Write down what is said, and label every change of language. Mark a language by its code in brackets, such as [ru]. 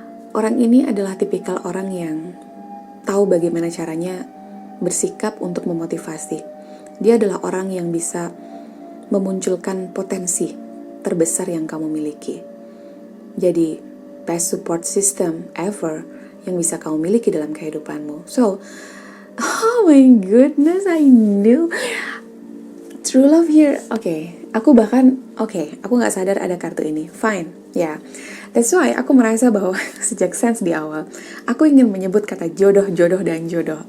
[id] Orang ini adalah tipikal orang yang tahu bagaimana caranya bersikap untuk memotivasi. Dia adalah orang yang bisa memunculkan potensi terbesar yang kamu miliki. Jadi, [en] best support system ever [id] yang bisa kamu miliki dalam kehidupanmu. [en] So, oh my goodness, I knew true love here. [id] Aku gak sadar ada kartu ini. Fine, ya. [en] That's why [id] aku merasa bahwa sejak sense di awal, aku ingin menyebut kata jodoh, dan jodoh.